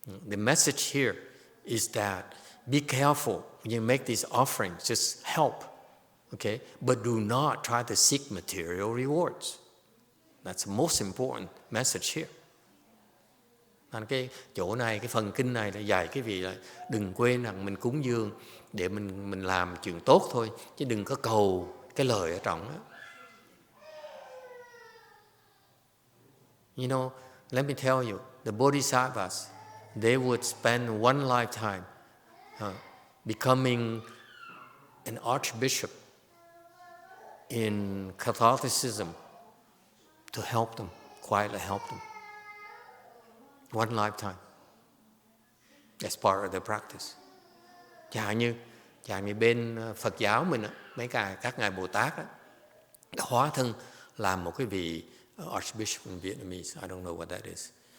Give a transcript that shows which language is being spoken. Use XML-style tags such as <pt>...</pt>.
<en>The message here is that be careful when you make these offerings, just help, okay? But do not try to seek material rewards. That's the most important message here.</en> <vi>Cái chỗ này, cái phần kinh này là dạy cái vị là đừng quên rằng mình cúng dường để mình làm chuyện tốt thôi, chứ đừng có cầu cái lời ở trong đó.</vi> <en>You know, let me tell you, the Bodhisattvas, they would spend one lifetime becoming an archbishop in Catholicism to help them, quietly help them. One lifetime. That's part of their practice.</en> <vi>Chẳng như bên Phật giáo mình, các ngài Bồ Tát đó, hóa thân làm một cái vị</vi> <en>Archbishop in Vietnamese. I don't know what that is.</en>